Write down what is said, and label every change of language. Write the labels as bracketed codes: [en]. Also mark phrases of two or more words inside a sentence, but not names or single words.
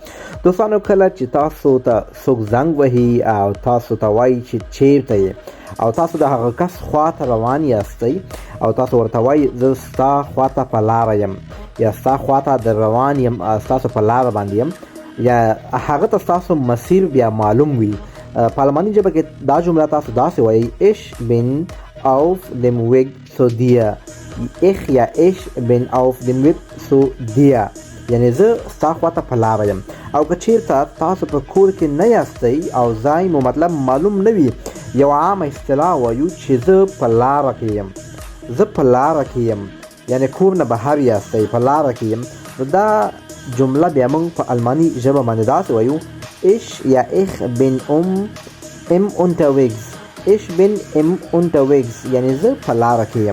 [ps] دوستانو، کله چې تاسو ته څوک زنګ وهي او تاسو ته وایي چې چیرته یې او تاسو د هغه کس خواته روان یاستئ او تاسو ورته وایي زه ستا خواته په لاره یم یا ستا خواته د روان یم، ستاسو په لاره باندې یم، یا هغه ته ستاسو مسیر بیا معلوم وي. په الماني ژبه کې دا جمله تاسو داسې وایي: [de] Ich bin auf dem Weg zu dir. Ich یا ich bin auf dem Weg zu dir، [ps] یعنی زه ستا خواته په لاره یم. او که چیرته تاسو په کور کې نه یاستئ او ځای مو مطلب معلوم نه وي، یو عامه اصطلاح وایو چې زه په لاره کې یم. زه په لاره کې یم یعنی کور نه بهر یاستئ، په لاره کې یم. نو دا جمله بیا موږ په الماني ژبه باندې داسې وایو: [de] Ich یا ich bin im unterwegs. Ich bin im unterwegs [ps] یعنی زه په لاره کې یم.